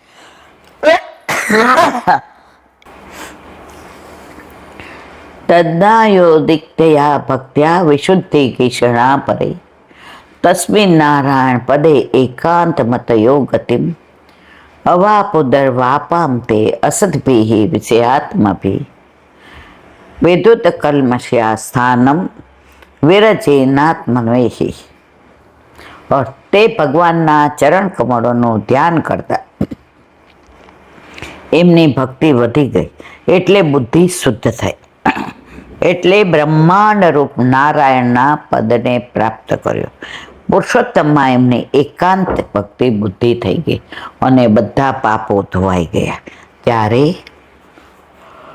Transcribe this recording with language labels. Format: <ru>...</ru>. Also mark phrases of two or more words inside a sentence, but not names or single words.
<sa>તદ્દાયોદિક્તયા ભક્ત્યા વિશુદ્ધિ કિષણા પરે. તસ્મિન નારાયણ પદે એકાંત મતયો ગતિમ. અવાપુદર વાપામ તે असद्भिः विषयात्मभिः. विद्युत कल्मषया स्थानम विरचेनात्मन्वेहि.</sa> <gu>और તે ભગવાનના ચરણ કમળોનું ધ્યાન કરતા એમની ભક્તિ વધી ગઈ, એટલે બુદ્ધિ શુદ્ધ થઈ, એટલે બ્રહ્માંડ રૂપ નારાયણના પદને પ્રાપ્ત કર્યો. પુરુષોત્તમમાં એમની એકાંત ભક્તિ બુદ્ધિ થઈ ગઈ અને બધા પાપો ધોવાઈ ગયા.</gu>